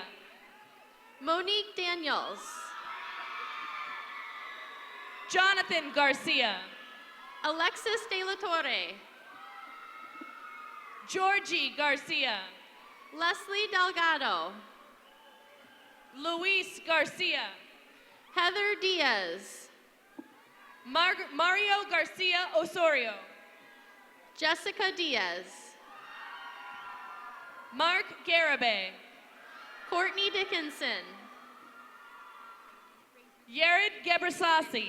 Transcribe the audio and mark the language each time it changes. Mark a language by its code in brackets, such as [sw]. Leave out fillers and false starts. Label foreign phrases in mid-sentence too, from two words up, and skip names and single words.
[en] Monique Daniels. Jonathan Garcia. Alexis De La Torre. Georgie Garcia. Leslie Delgado. Luis Garcia. Heather Diaz. Mario Garcia Osorio. Jessica Diaz. Mark Garabay. Courtney Dickinson. Yared Gebrasasi.